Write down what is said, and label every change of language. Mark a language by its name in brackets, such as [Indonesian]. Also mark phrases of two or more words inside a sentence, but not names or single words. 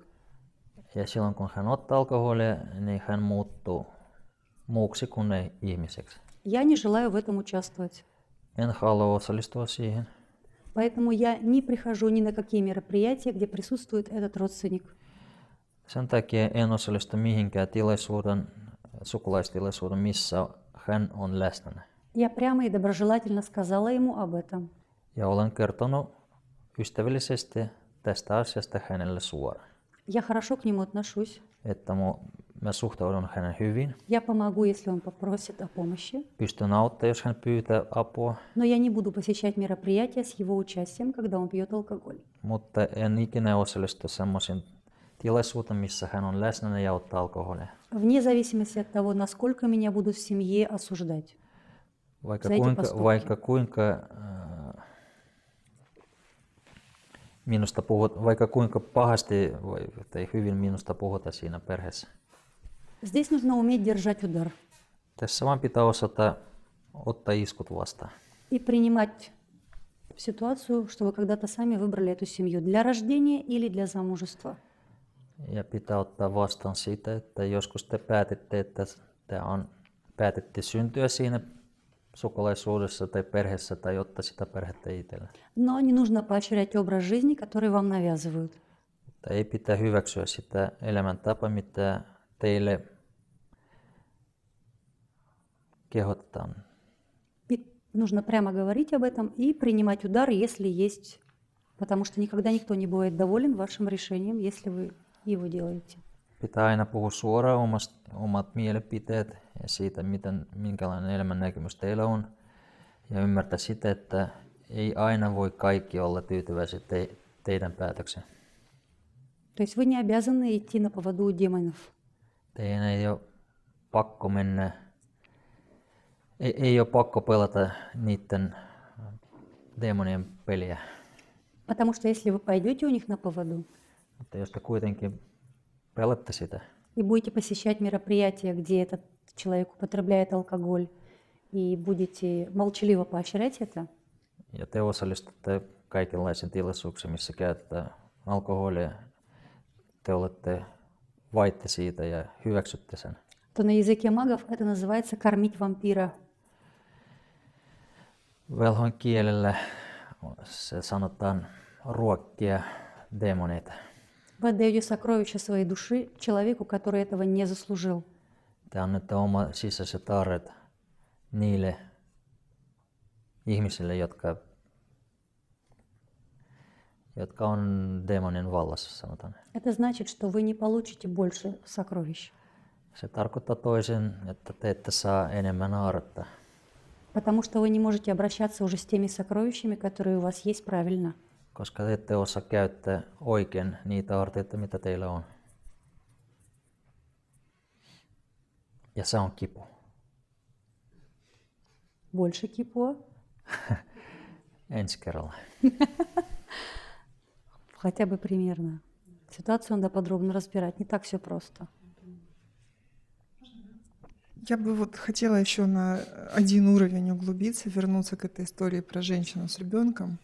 [Finnish] Ja silloin kun hän ottaa alkoholia, niin hän muuttuu muuksi kuin ihmiseksi. [Russian] Я не желаю в этом участвовать. [Finnish] En halua osallistua siihen. [Russian] Поэтому я не прихожу ни на какие мероприятия, где присутствует этот родственник. [Finnish] Sen takia en osallistu mihinkään sukulaistilaisuuden, missä hän on läsnä. [Russian] Я прямо и доброжелательно сказала ему об этом. [Finnish] Ja olen kertonut ystävällisesti tästä asiasta hänelle suoraan. [Russian] Я хорошо к нему отношусь. [Finnish] Että mä suhtaudun hänen hyvin. [Russian] Я помогу, если он попросит о помощи. [Finnish] Pystyn auttamaan, jos hän pyytää apua. [Russian] Но я не буду посещать мероприятия с его участием, когда он пьет алкоголь. [Finnish] Mutta en ikinä osallistu semmoisiin tilaisuuteen, missä hän on läsnä ja ottaa alkoholia. [Russian] Вне зависимости от того, насколько меня будут в семье осуждать. [Finnish] Vaikka kuinka pahasti tai hyvin minusta puhutaan siinä perheessä. [Russian] Здесь нужно уметь держать удар. [Finnish] Tässä vaan pitää osata ottaa iskut vastaan. [Russian] И принимать ситуацию, что вы когда-то сами выбрали эту семью для рождения или для замужества. [Finnish] Ja pitää ottaa vastaan siitä, että joskus te päätitte, että päätitte syntyä siinä sukulaisuudessa tai perheessä tai ottaa sitä perhettä itselle. [Russian] Но не нужно поощрять образ жизни, который вам навязывают. [Finnish] Mutta ei pitää hyväksyä sitä elämäntapaa, mitä teille kehotetaan [Russian] нужно прямо говорить об этом и принимать удар, если есть, потому что никогда никто не бывает доволен вашим решением, если вы его делаете. [Finnish] Pitää aina puhua suoraan omat mielipiteet ja siitä, minkälainen elämännäkemys teillä on. Ja ymmärtää sitä, että ei aina voi kaikki olla tyytyväisiä teidän päätökseen. [Russian] То есть вы не обязаны идти на поводу у демонов. [Finnish] Teidän ei ole pakko mennä, ei ole pakko pelata niiden demonien peliä. [Russian] Потому что если вы пойдете у них на поводу [Finnish] Mutta jos te kuitenkin pelatte sitä [Russian] и будете посещать мероприятия, где этот человек употребляет алкоголь, и будете молчаливо поощрять это, [Finnish] ja te osallistutte kaikenlaisiin tilaisuuksiin, missä käytetään alkoholia, te vaitte siitä ja hyväksytte sen. [Russian] то на языке магов это называется кормить вампира. [Finnish] Velhon kielellä se sanotaan ruokkia demoneita. [Russian] Вы отдаете сокровища своей души человеку, который этого не заслужил. [Finnish] Te annatte oma sisäiset arret niille ihmisille, jotka on demonin vallassa, sanotaan. [Russian] Это значит, что вы не получите больше сокровищ, [Finnish] Se tarkoittaa toisin, että te ette saa enemmän aarretta, [Russian] потому что вы не можете обращаться уже с теми сокровищами, которые у вас есть правильно. [Finnish] koska te ette osaa käyttää oikein niitä aarteita, mitä teillä on. Ja se on kipu. [Russian] Больше кипуа, [Finnish] Ensi kerralla. [Russian] хотя бы примерно. Ситуацию надо подробно разбирать, не так все просто. Я бы вот хотела еще на один уровень углубиться, вернуться к этой истории про женщину с ребенком.